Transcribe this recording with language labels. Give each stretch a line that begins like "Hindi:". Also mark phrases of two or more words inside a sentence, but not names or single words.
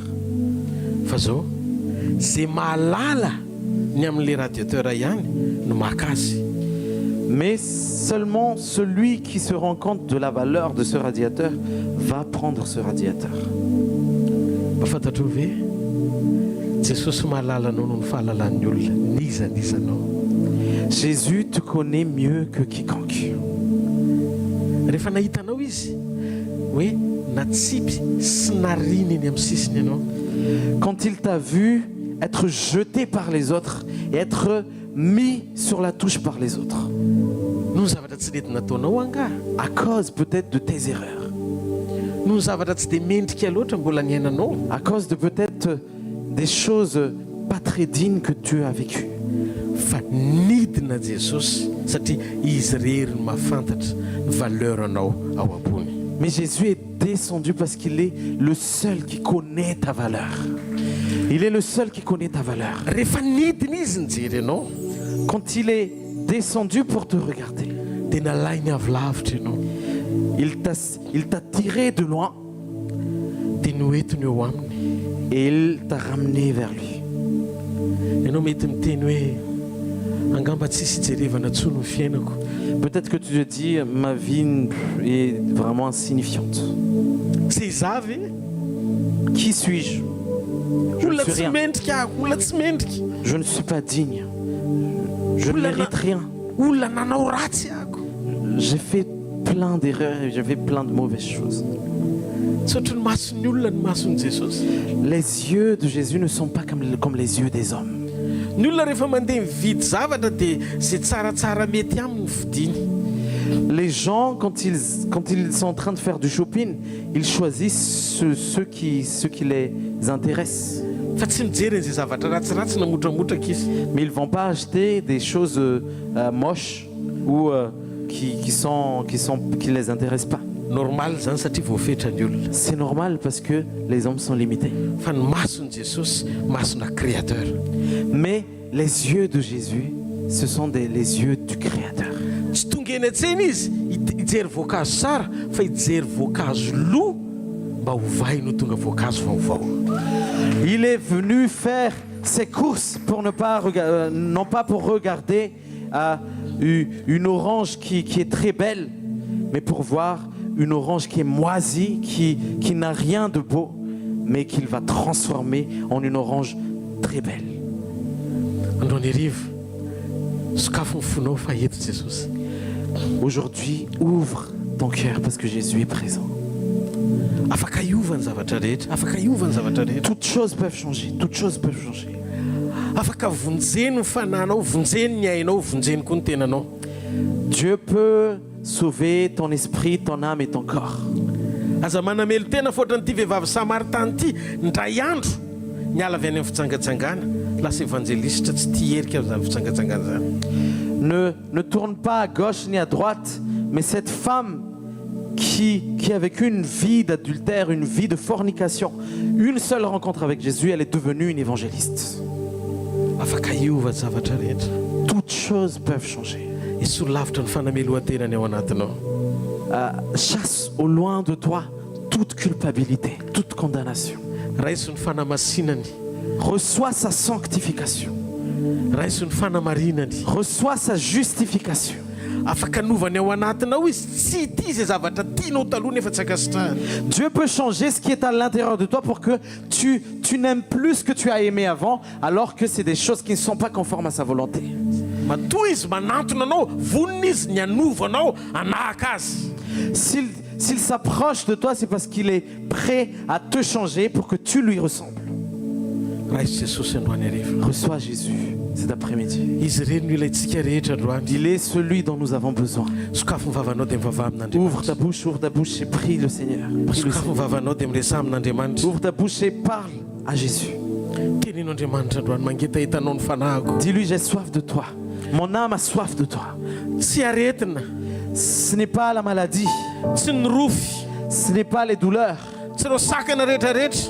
Malagasy: Fa zao, zay mahalala ny amin'le radiateur ihany no maka azy.
French: Mais seulement celui qui se rend compte de la valeur de ce radiateur va prendre ce radiateur.
Malagasy: Mba fantatro ve Jesosy mahalala anao noho ny fahalalan'ny olona nizanizanao.
French: Jésus te connaît mieux que quiconque.
Malagasy: Rehefa nahitanao izy hoe natsipy sy nariny eny amin'ny sisiny ianao.
French: Quand il t'a vu être jeté par les autres et être mis sur la touche par les autres.
Malagasy: No zavatra tsy retina nataonao anga.
French: À cause peut-être de tes erreurs.
Malagasy: No zavatra tsy de mendrika loatra mbola niainanao.
French: À cause de peut-être des choses pas très dignes que tu as vécues.
Malagasy: Fa nidina Jesosy satria izy rery no mahafantatra valeur anao ao ambony.
French: Mais Jésus est descendu parce qu'il est le seul qui connaît ta valeur. Il est le seul qui connaît ta valeur.
Malagasy: Rehefa nidina izy nijery anao,
French: Quand il est descendu pour te regarder,
Malagasy: dia nalainy avy lavitra ianao.
French: il t'a tiré de loin
Malagasy: Dia noentiny eo aminy.
French: et il t'a ramené vers lui.
Malagasy: Ianao mety miteny hoe angamba tsisy ijerevana intsony ny fiainako.
French: Peut-être que tu te dis, ma vie est vraiment insignifiante.
Malagasy: Zay za ve?
French: Qui suis-je? Je ne
Malagasy: Olona
French: suis
Malagasy: tsy
French: rien.
Malagasy: mendrika ako, olona tsy mendrika.
French: Je ne suis pas digne. Je ne Oulala. mérite rien.
Malagasy: Olona nanao ratsy ako.
French: J'ai fait plein d'erreurs et j'ai fait plein de mauvaises choses.
Malagasy: Tsy ohatry ny mason'ny olona ny mason'i Jesosy.
French: Les yeux de Jésus ne sont pas comme les yeux des hommes.
Malagasy: Ny olona rehefa mandeha mividy zavatra dia zay tsaratsara mety aminy vidiny.
French: Les gens, quand ils sont en train de faire du shopping, ils choisissent ceux qui les intéressent.
Malagasy: Fa tsy mijery an'izay zavatra ratsiratsy namotramotraka izy.
French: Mais ils ne vont pas acheter des choses moches ou qui les intéressent pas.
Malagasy: Normal zany satria voafetra ny olona.
French: C'est normal parce que les hommes sont limités.
Malagasy: Fa ny mason'i Jesosy masona créateur.
French: Mais les yeux de Jésus, ce sont les yeux du Créateur.
Malagasy: Tsy tonga eny an-tsena izy hijery voankazo tsara fa hijery voankazo loha mba hovay no tonga voankazo vaovao.
French: Il est venu faire ses courses pour non pas pour regarder une orange qui est très belle, mais pour voir une orange qui est moisie, qui n'a rien de beau, mais qu'il va transformer en une orange très belle.
Malagasy: Androany hariva sokafo ny fonao fa eto Jesosy.
French: Aujourd'hui, ouvre ton cœur parce que Jésus est présent.
Malagasy: Afaka hiovany zavatra rehetra, afaka hiovany zavatra rehetra.
French: Toutes choses peuvent changer, toutes choses peuvent changer.
Malagasy: Afaka vonjeny ny fananao, vonjeny ny ainao, vonjeny koa ny tenanao.
French: Dieu peut sauver ton esprit, ton âme et ton corps.
Malagasy: Aza manamelo tena fôtran' ity vehivavy Samaritany ity ndray andro niala avy any amin'ny fitsangatsangana lasa évangéliste tsy tia herika amin'ny fitsangatsangana zany.
French: Ne tourne pas à gauche ni à droite, mais cette femme qui a vécu une vie d'adultère, une vie de fornication, une seule rencontre avec Jésus, elle est devenue une évangéliste.
Malagasy: Afaka hiova zavatra rehetra.
French: Toutes choses peuvent changer.
Malagasy: Isolo lavitra ny fanamelohan-tenany ao anatinao.
French: Chasse au loin de toi toute culpabilité, toute condamnation.
Malagasy: Raiso ny fanamasinany,
French: Reçois sa sanctification.
Malagasy: raiso ny fanamarinany.
French: Reçois sa justification.
Malagasy: Afaka novany ao anatinao izy tsy ity zay zavatra tianao taloha nefa tsy akasitrahany.
French: Dieu peut changer ce qui est à l'intérieur de toi pour que tu n'aimes plus ce que tu as aimé avant, alors que c'est des choses qui ne sont pas conformes à sa volonté.
Malagasy: Matoa izy manantona anao, vonona izy ny anovanao anahaka azy.
French: S'il s'approche de toi, c'est parce qu'il est prêt à te changer pour que tu lui ressembles.
Malagasy: Raiso Jesosy androany hariva.
French: Reçois Jésus cet après-midi.
Malagasy: Izy reny no ilayntsika rehetra androany.
French: Il est celui dont nous avons besoin.
Malagasy: Sokafo ny vavanao dia mivavaha
French: Ouvre ta
Malagasy: amin'Andriamanitra.
French: bouche et prie le Seigneur. Prie le
Malagasy: Sokafo ny
French: Seigneur.
Malagasy: vavanao dia miresa amin'Andriamanitra.
French: Ouvre ta bouche et parle à Jésus.
Malagasy: Teneno Andriamanitra androany mangeta hitanao ny fanahiko.
French: Dis-lui, j'ai soif de toi. Mon âme a soif de toi.
Malagasy: Tsy aretina,
French: Ce n'est pas la maladie,
Malagasy: tsy ny rofy,
French: ce n'est pas les douleurs,
Malagasy: tsy ireo sakana rehetrarehetra.